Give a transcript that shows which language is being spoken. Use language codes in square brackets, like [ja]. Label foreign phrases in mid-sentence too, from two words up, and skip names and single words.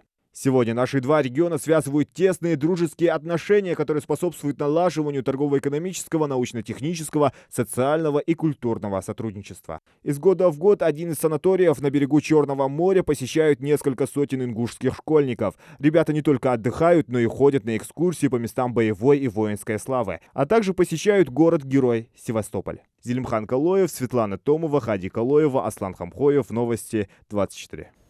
[ru] Сегодня наши два региона связывают тесные дружеские отношения, которые способствуют налаживанию торгово-экономического, научно-технического, социального и культурного сотрудничества. Из года в год один из санаториев на берегу Черного моря посещают несколько сотен ингушских школьников. Ребята не только отдыхают, но и ходят на экскурсии по местам боевой и воинской славы, а также посещают город-герой Севастополь. Зелимхан Калоев, Светлана Томова, Хади Калоева, Аслан Хамхоев. Новости 24.